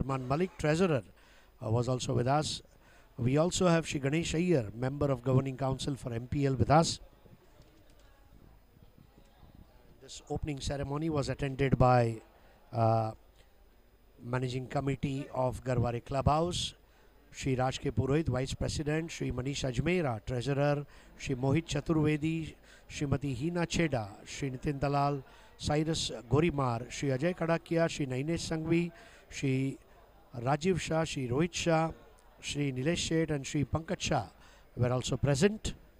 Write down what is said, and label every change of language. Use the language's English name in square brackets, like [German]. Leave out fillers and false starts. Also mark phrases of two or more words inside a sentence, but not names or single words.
[English] Arman Malik, Treasurer, was also with us. We also have Shri Ganesh Iyer, Member of Governing Council for MPL, with us. This opening ceremony was attended by Managing Committee of Garwari Clubhouse, Shri Raj K. Purohit, Vice President, Shri Manish Ajmera, Treasurer, Shri Mohit Chaturvedi, Srimati Hina Cheda, Shri Nitin Dalal, Cyrus Gorimar, Shri Ajay Kadakia, Shri Nainesh Sangvi, Shri Rajiv Shah, Shri Rohit Shah, Shri Nilesh Sheth and Shri Pankaj Shah were also present.